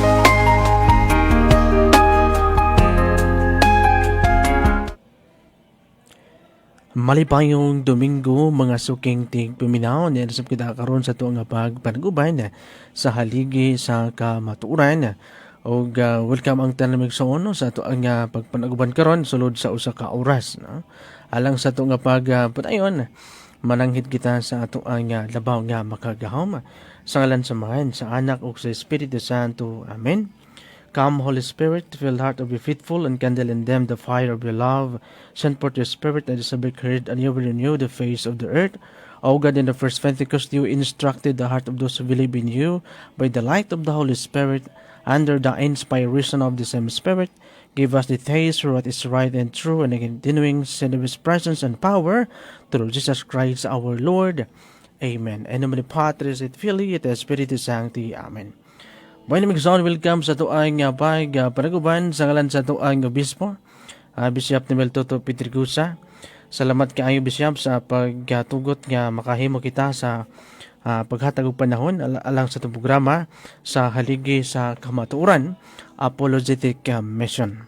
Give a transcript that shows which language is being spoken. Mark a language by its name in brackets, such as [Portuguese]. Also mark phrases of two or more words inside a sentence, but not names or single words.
[Cebuano] Malipayong Domingo, mga suking tigpaminaw, nilasap kita karon sa tuong pagpanagubay sa haligi sa Kamatuuran. O welcome ang tanamig sa uno sa tuong pagpanaguban karon sulod sa usa ka oras. No? Alang sa tuong padayon, mananghid kita sa tuong labaw nga makagahom. Sa ngalan samahan sa anak ug sa Espiritu Santo. Amen. [English] Come, Holy Spirit, fill the heart of your faithful and kindle in them the fire of your love. Send forth your Spirit that is a big heard, and you will renew the face of the earth. O God, in the first Pentecost, you instructed the heart of those who believe in you by the light of the Holy Spirit. Under the inspiration of the same Spirit, give us the taste for what is right and true, and a continuing sense of His presence and power through Jesus Christ our Lord. Amen. [Latin] En nomine Patris et Filii et Spiritus Sancti. Amen. [Cebuano] Boy na migsoon, welcome sa tuang panaguban sa ngalan sa tuang obispo, Bishop Nimel Toto Petrigusa. Salamat kaayo Bishop sa pagtugot nga makahimo kita sa paghatag og panahon alang sa itong programa sa haligi sa Kamatuuran Apologetic Mission.